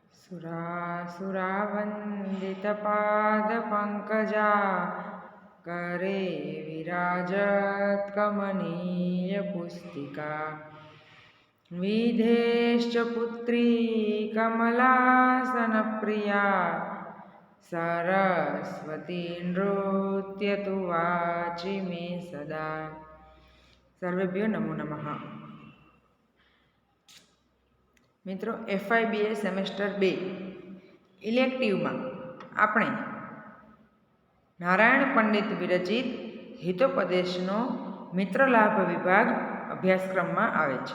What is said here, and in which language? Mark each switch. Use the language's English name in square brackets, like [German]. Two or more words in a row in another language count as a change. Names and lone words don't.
[Sanskrit] सुरासुरावन्दितपादपङ्कजा करे विराजत् कमनीयपुस्तिका विधेश्च पुत्री कमलासनप्रिया सरस्वती नृत्यतु वाचि मे सदा। सर्वेभ्यो नमो नमः। [Gujarati] મિત્રો, FIBA સેમેસ્ટર 2 ઇલેક્ટિવમાં આપણે નારાયણ પંડિત વિરચિત હિતોપદેશનો મિત્રલાભ વિભાગ અભ્યાસક્રમમાં આવે છે.